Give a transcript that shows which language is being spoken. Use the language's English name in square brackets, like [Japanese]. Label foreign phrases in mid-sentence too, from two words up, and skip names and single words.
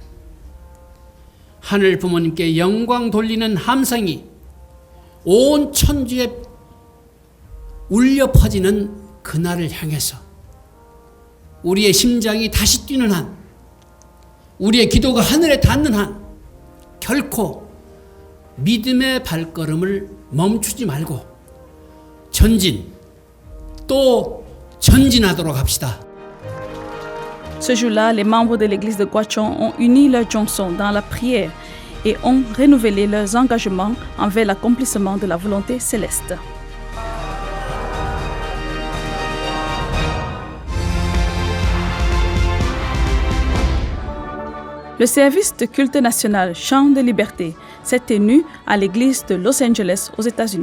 [Korean] 하늘 부모님께 영광 돌리는 함성이 온 천주에 울려 퍼지는 그날을 향해서 우리의 심장이 다시 뛰는 한, 우리의 기도가 하늘에 닿는 한 결코 믿음의 발걸음을 멈추지 말고 전진 또 전진하도록 합시다. [French] Ce jour-là, les membres de l'église de Gwacheon ont uni leurs chansons dans la prière et ont renouvelé leurs engagements envers l'accomplissement de la volonté céleste. Le service de culte national Chant de Liberté s'est tenu à l'église de Los Angeles aux États-Unis.